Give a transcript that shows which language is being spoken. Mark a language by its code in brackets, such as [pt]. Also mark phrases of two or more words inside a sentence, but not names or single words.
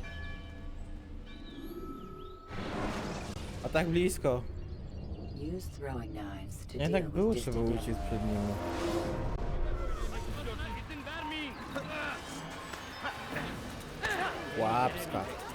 [pl] A tak blisko. [en] Use throwing knives to [pl] Nie [en] deal [pl] tak [en] with [pl] było, trzeba [en] distant [pl] uciec przed nimi. [tr] İzin vermeyin. [pl] Łapska.